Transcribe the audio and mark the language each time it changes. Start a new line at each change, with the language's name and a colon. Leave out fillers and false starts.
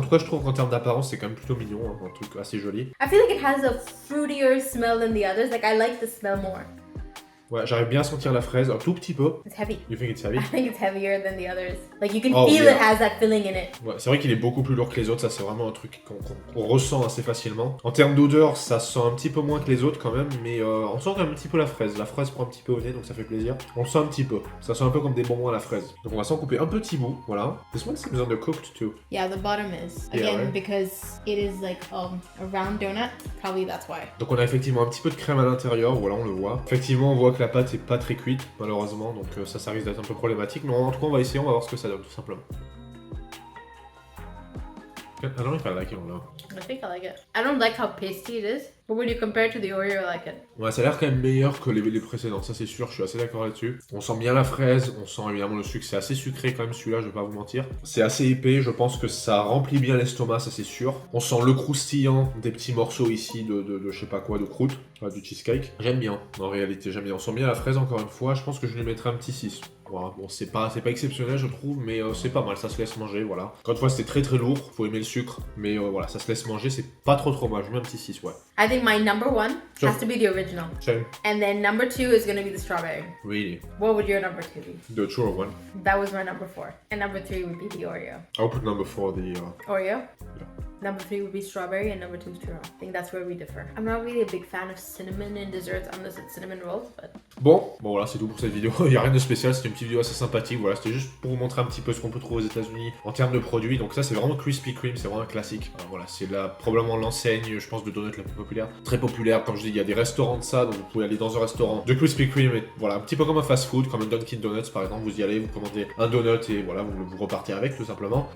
French: En tout cas je trouve qu'en termes d'apparence c'est quand même plutôt mignon, hein, un truc assez joli.
English: I feel like it has a fruitier smell than the others. Like I like the smell more.
French: Ouais, j'arrive bien à sentir la fraise, un tout petit peu.
English: It's heavy. You think it's heavy? I think it's heavier than the others. Like you can Oh, feel yeah. it has that filling in it.
French: Ouais, c'est vrai qu'il est beaucoup plus lourd que les autres, ça c'est vraiment un truc qu'on ressent assez facilement. En termes d'odeur, ça sent un petit peu moins que les autres quand même, mais on sent quand même un petit peu la fraise. La fraise prend un petit peu au nez, donc ça fait plaisir. On le sent un petit peu, ça sent un peu comme des bonbons à la fraise. Donc on va s'en couper un petit bout, voilà.
English: This one seems undercooked too. Yeah, the bottom is. Yeah, Again, right? because it is like a round donut, probably that's why.
French: Donc on a effectivement un petit peu de crème à l'intérieur, voilà on le voit. Effectivement on voit que la pâte est pas très cuite malheureusement, donc ça risque d'être un peu problématique. Mais en tout cas on va essayer, on va voir ce que ça donne tout simplement.
English: I don't know if I like it or not. I think I like it. I don't like how pasty it is, but when you compare it to the Oreo, I like it.
French: Ouais, ça a l'air quand même meilleur que les précédents, ça c'est sûr, je suis assez d'accord là-dessus. On sent bien la fraise, on sent évidemment le sucre, c'est assez sucré quand même celui-là, je vais pas vous mentir. C'est assez épais, je pense que ça remplit bien l'estomac, ça c'est sûr. On sent le croustillant des petits morceaux ici de je sais pas quoi, de croûte, du cheesecake. J'aime bien, en réalité, j'aime bien. On sent bien la fraise encore une fois, je pense que je lui mettrai un petit 6. Voilà, bon, c'est pas exceptionnel, je trouve, mais c'est pas mal, ça se laisse manger, voilà. Encore une fois, c'était très lourd, faut aimer le sucre, mais voilà, ça se laisse manger, c'est pas trop mal, je mets un petit 6, ouais.
English: I think my number one Sure. has to be the original. Same. And then number two is gonna be the strawberry. Really. What would your number two be? The true one. That was my number four. And number three would be the Oreo. I'll put number 4, the... Oreo? Number three would be strawberry and number two is churro. I think that's where we differ. I'm not really a big fan of cinnamon in desserts unless it's cinnamon rolls, but...
French: Bon voilà, c'est tout pour cette vidéo. Il n'y a rien de spécial, c'était une petite vidéo assez sympathique. Voilà, c'était juste pour vous montrer un petit peu ce qu'on peut trouver aux États-Unis en termes de produits. Donc ça, c'est vraiment Krispy Kreme, c'est vraiment un classique. Voilà, c'est probablement l'enseigne, je pense, de donuts la plus populaire. Très populaire, comme je dis, il y a des restaurants de ça, donc vous pouvez aller dans un restaurant de Krispy Kreme, et voilà, un petit peu comme un fast-food, comme un Dunkin' Donuts par exemple. Vous y allez, vous commandez un donut et voilà, vous repartez avec tout simplement.